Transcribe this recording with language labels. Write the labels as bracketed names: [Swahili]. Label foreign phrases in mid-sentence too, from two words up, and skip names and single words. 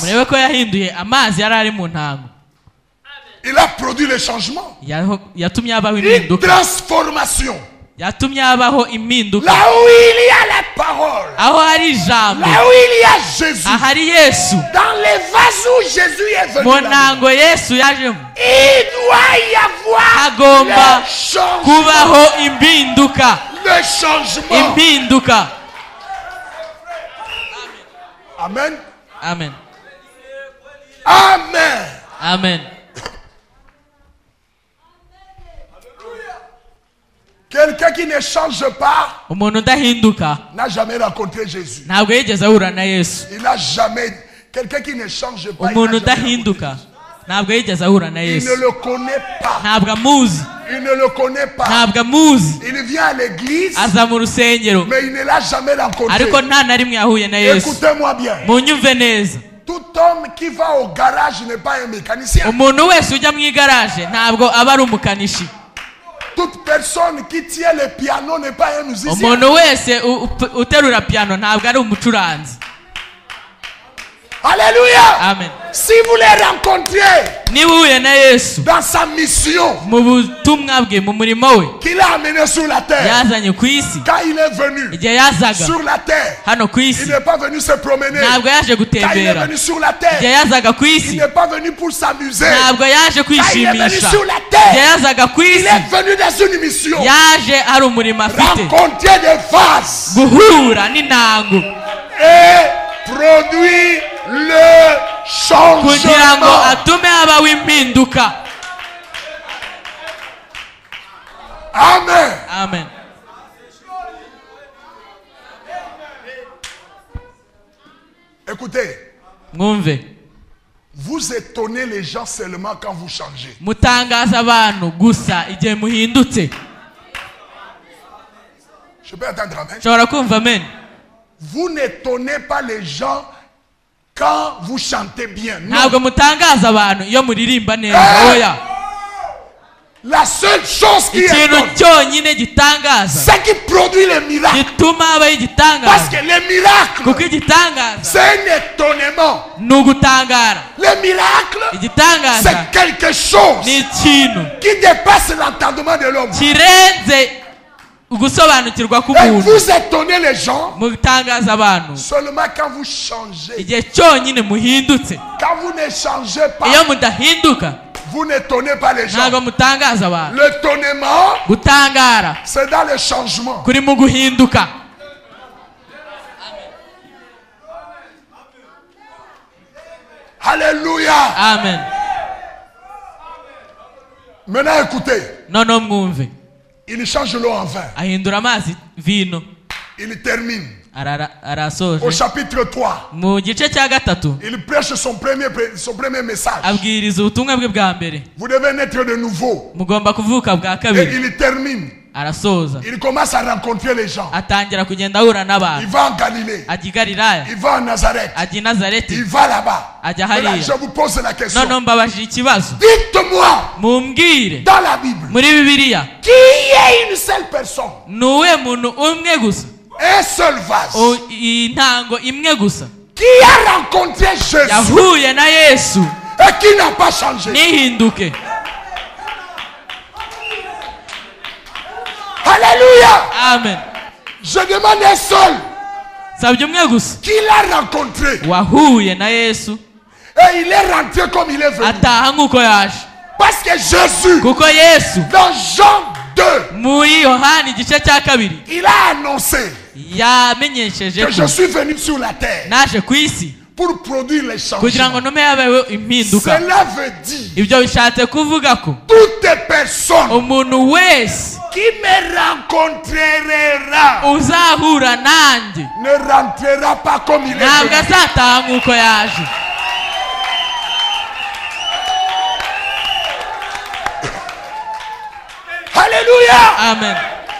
[Kinyarwanda] Murebe ko yahinduye amazi yari ari mu ntango. [French] Il a produit le changement. [Kinyarwanda] Yatumye habaho [French] Une [Kinyarwanda] impinduka. [French] transformation. [Kinyarwanda] Yatumye habaho impinduka. [French] Là où il y a la parole. [Kinyarwanda] Aho hari ijambo, [French] Là où il y a Jésus. [Kinyarwanda] ahari Yesu. [French] Dans les vases où Jésus est venu. [Kinyarwanda] Mu [French] là-bas, [Kinyarwanda] ntango Yesu yajemo, [French] il doit y avoir [Kinyarwanda] hagomba [French] le changement. [Kinyarwanda] kubaho impinduka. [French] Le changement. [Kinyarwanda] Impinduka. Amen. Amen. Amen. Amen. [French] Quelqu'un qui ne change pas [Kinyarwanda] Umuntu udahinduka [French] n'a jamais rencontré Jésus. [Kinyarwanda] ntabwo yigeze ahura na Yesu. [French] Il n'a jamais. Quelqu'un qui ne change pas, il [Kinyarwanda] Umuntu [French] n'a jamais [Kinyarwanda] udahinduka ntabwo yigeze ahura na [French] rencontré. Il [Kinyarwanda] Yesu. [French] ne le connaît pas. [Kinyarwanda] Ntabwo amuzi, [French] Il ne le connaît pas. [Kinyarwanda] ntabwo amuzi. [French] Il vient à l'église, [Kinyarwanda] Aza mu rusengero [French] mais il ne l'a jamais rencontré. [Kinyarwanda] ariko nta na rimwe yahuye na Yesu. [French] Écoutez-moi bien. [Kinyarwanda] Munyumve neza, [French] Tout homme qui va au garage n'est pas un mécanicien. [Kinyarwanda] umuntu wese ujya mu igaraje ntabwo aba ari umukanishi. [French] Toute personne qui tient le piano n'est pas un musicien. [Kinyarwanda] Umuntu wese uterura piano ntabwo ari umucuranzi. [French] Alléluia. [Kinyarwanda] Amen. [French] Si vous les rencontrez [Kinyarwanda] Niba uhuye na Yesu [French] dans sa mission [Kinyarwanda] mu butumwa bwe, mu murimo we [French] qu'il a amené sur la terre, [Kinyarwanda] yazanye ku isi, [French] quand il est venu [Kinyarwanda] igihe yazaga [French] sur la terre, [Kinyarwanda] hano ku [French] il [Kinyarwanda] isi, [French] n'est pas venu se promener. [Kinyarwanda] ntabwo yaje [French] Quand il est [Kinyarwanda] gutembera. [French] venu sur la [Kinyarwanda] Igihe [French] terre, [Kinyarwanda] yazaga ku [French] il [Kinyarwanda] isi, [French] n'est pas venu pour s'amuser. [Kinyarwanda] ntabwo yaje [French] Quand il est venu [Kinyarwanda] kwishimisha. [French] sur la [Kinyarwanda] Igihe [French] terre, [Kinyarwanda] yazaga ku [French] il [Kinyarwanda] isi, [French] est venu dans une mission. [Kinyarwanda] yaje hari umurimo afite, [French] Rencontrer des vases [Kinyarwanda] guhura n'intango [French] et produire le [Kinyarwanda] kugira ngo [French] changement. [Kinyarwanda] atume habaho impinduka. Amen. Amen. [French] Écoutez, [Kinyarwanda] Mwumve, [French] vous étonnez les gens seulement quand vous changez. [Kinyarwanda] mutangaza abantu gusa igihe muhindutse. [French] Je peux entendre amen. [Kinyarwanda] Nshobora kumva amen. [French] Vous n'étonnez pas les gens quand vous chantez bien. Non. [Kinyarwanda] Ntabwo mutangaza abantu iyo muririmba neza. Oya. [French] La seule chose qui [Kinyarwanda] Ikintu [French] étonne, [Kinyarwanda] cyonyine gitangaza, [French] c'est qui produit les miracles. [Kinyarwanda] gituma habaho [French] Parce [Kinyarwanda] igitangaza, [French] que les miracles, [Kinyarwanda] kuko igitangaza [French] c'est un étonnement. [Kinyarwanda] ni ugutangara. [French] Les miracles, [Kinyarwanda] Igitangaza [French] c'est quelque chose [Kinyarwanda] ni ikintu [French] qui dépasse l'entendement de l'homme. [Kinyarwanda] kirenze ugusobanukirwa [French] Et [Kinyarwanda] k'umuntu. [French] vous étonnez les gens [Kinyarwanda] Mutangaza abantu [French] seulement quand vous changez. [Kinyarwanda] igihe cyonyine muhindutse. [French] Quand vous ne changez pas, [Kinyarwanda] Iyo mudahinduka [French] vous n'étonnez pas les gens. [Kinyarwanda] ntabwo mutangaza abantu. [French] L'étonnement, [Kinyarwanda] Gutangara [French] c'est dans le changement. [Kinyarwanda] kuri mu guhinduka. [French] Alléluia. [Kinyarwanda] Amen. [French] Maintenant écoutez. [Kinyarwanda] noneho mwumve. [French] Il change l'eau en vin. [Kinyarwanda] Ahindura amazi vino. [French] Il termine. [Kinyarwanda] Arasoje. [French] Au chapitre 3. [Kinyarwanda] Mu gice cya gatatu. [French] Il prêche son premier message. [Kinyarwanda] Abwiriza ubutumwa bwe bwa mbere. [French] Vous devez naître de nouveau. [Kinyarwanda] Mugomba kuvuka bwa [French] Et [Kinyarwanda] kabiri. [French] il termine. [Kinyarwanda] Arasoza. [French] Il commence à rencontrer les gens. [Kinyarwanda] Atangira kugenda ahura n'abantu. [French] Il va en Galilée. [Kinyarwanda] Ajya i Galilaya. [French] Il va en Nazareth. [Kinyarwanda] Ajya i Nazareti. [French] Il va là-bas. [Kinyarwanda] Ajya [French] Maintenant, [Kinyarwanda] hariya. [French] je vous pose la question. [Kinyarwanda] Noneho mbabajije ikibazo. [French] Dites-moi, [Kinyarwanda] Mumbwire. [French] dans la Bible, [Kinyarwanda] Muri Bibiliya. [French] qui est une seule personne? [Kinyarwanda] Nuwe muntu umwe gusa. [French] Un seul vase. [Kinyarwanda] Intango imwe gusa. [French] Qui a rencontré Jésus [Kinyarwanda] Yahuye na Yesu. [French] et qui n'a pas changé. [Kinyarwanda] Nihinduke. [French] Alléluia. [Kinyarwanda] Amen. [French] Je demande un seul [Kinyarwanda] Sabye umwe gusa. [French] qui l'a rencontré. [Kinyarwanda] Wahuye na Yesu. [French] Et il est rentré comme il est venu. [Kinyarwanda] Ataha nk'uko yaje. [French] Parce que Jésus, [Kinyarwanda] Kuko Yesu. [French] dans Jean 2, [Kinyarwanda] Muri Yohani igice cya kabiri. [French] il a annoncé [Kinyarwanda] Yamenyesheje [French] que je [Kinyarwanda] ko [French] suis venu sur la terre [Kinyarwanda] naje ku isi [French] pour produire les [Kinyarwanda] kugira ngo [French] changements. [Kinyarwanda] ntume habeho impinduka. [French] Cela veut dire [Kinyarwanda] Ibyo bishatse kuvuga ko [French] toute personne [Kinyarwanda] umuntu wese [French] qui me rencontrera [Kinyarwanda] uzahura nanjye [French] ne rentrera pas comme il est [Kinyarwanda] ntabwo [French] venu. [Kinyarwanda] azataha nk'uko yaje. [French] Alléluia. [Kinyarwanda] Amen.